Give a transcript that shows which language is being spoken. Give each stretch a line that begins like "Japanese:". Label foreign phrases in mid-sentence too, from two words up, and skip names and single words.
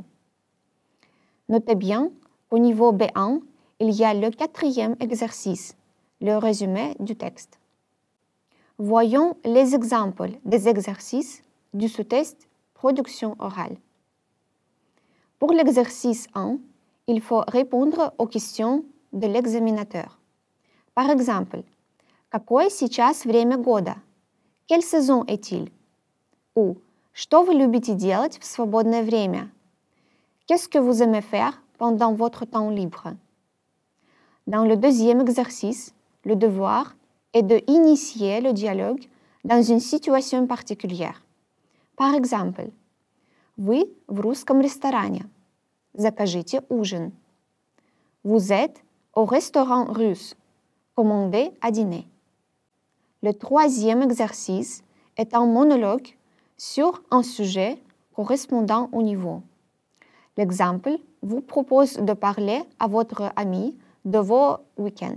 French: Notez bien qu'au niveau B1, il y a le 4e exercice, le résumé du texte. Voyons les exemples des exercices du sous-test production orale. Pour l'exercice 1, il faut répondre aux questions de l'examinateur. Par exemple,
Russian: какое сейчас время года?
French: Quelle saison est-il? Ou
Russian: что вы любите делать в свободное время?
French: Qu'est-ce que vous aimez faire pendant votre temps libre? Dans le 2e exercice, le devoir est de initier le dialogue dans une situation particulière. Par exemple,
Russian: вы в русском ресторане. Закажите ужин.
French: Vous êtes au restaurant russe. Commandez à dîner. Le 3e exercice est un monologue sur un sujet correspondant au niveau. L'exemple vous propose de parler à votre ami de vos week-ends.